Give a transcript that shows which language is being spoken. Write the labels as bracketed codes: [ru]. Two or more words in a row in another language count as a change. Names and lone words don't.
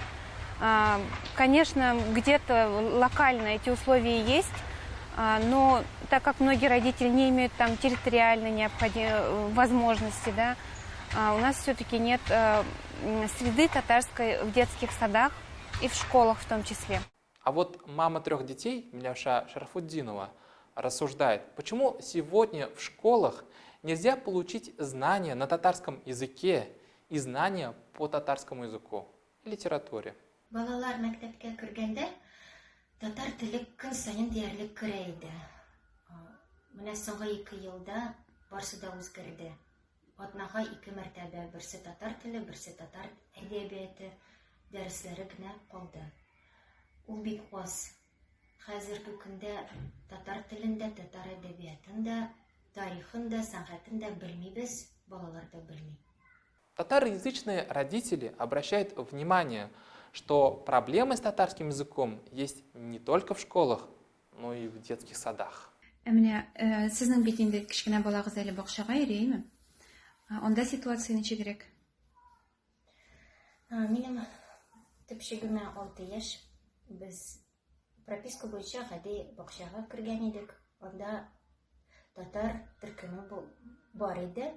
[ru] Конечно, где-то локально эти условия есть, но так как многие родители не имеют там территориальной возможности, да, у нас все-таки нет среды татарской в детских садах и в школах в том числе. А вот мама 3 детей, Миляуша Шарафутдинова, рассуждает, почему сегодня в школах нельзя получить знания на татарском языке и знания по татарскому языку и литературе. [tt] Балалар мәктәпкә кергәндә татар теле көн сайын диярлек керә иде. Менә соңгы 2 елда барсы да үзгәрде. Атнага 2 мәртәбә берсе татар теле, берсе татар әдәбияты дәресләре генә калды. Ул бик аз. Хәзерге көндә татар телендә, татар әдәбиятында, тарихында, сәнгатендә белмибез, балалар да белми. [ru] Татароязычные родители обращают внимание, что проблемы с татарским языком есть не только в школах, но и в детских садах. [tt] Менә сезнең бит инде кечкенә балагыз әле бакчага йөрийме? Анда ситуация ничегрәк? Минем төпчегемә 6 яшь. Без прописка буенча гади бакчага кергән идек. Анда татар төркеме бар иде.